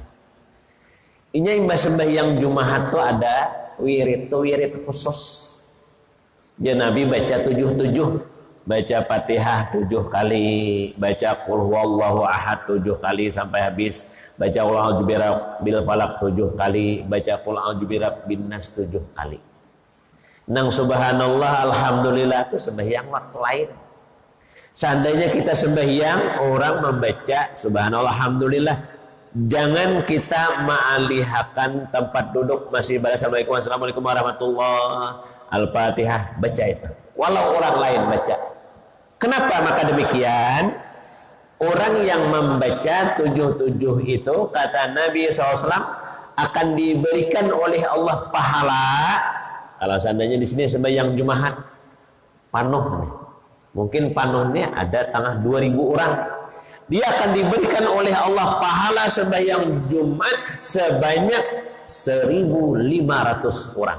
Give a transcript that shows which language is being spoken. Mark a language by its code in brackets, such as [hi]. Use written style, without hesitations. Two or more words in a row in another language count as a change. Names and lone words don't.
[id] Ini sembahyang Jumat itu ada wirid khusus. Ya, Nabi baca 77, baca Fatihah 7 kali, baca [ar] Qul huwallahu ahad [id] 7 kali sampai habis, baca [ar] Qul a'udzu birabbil falaq [id] 7 kali, baca [ar] Qul a'udzu birabbin nas [id] 7 kali. Nang [ar] subhanallah alhamdulillah [id] itu sembahyang waktu lain. Seandainya kita sembahyang orang membaca [ar] subhanallah alhamdulillah, [id] jangan kita mengalihakan tempat duduk masih baca [ar] assalamualaikum assalamualaikum warahmatullah, [id] Al-Fatihah, baca itu walau orang lain baca. Kenapa maka demikian? Orang yang membaca 77 itu kata Nabi SAW akan diberikan oleh Allah pahala. Kalau seandainya di sini sembahyang Jumat panuh nih, mungkin panuhnya ada tengah 2000 orang, dia akan diberikan oleh Allah pahala sembahyang Jumat sebanyak 1500 orang.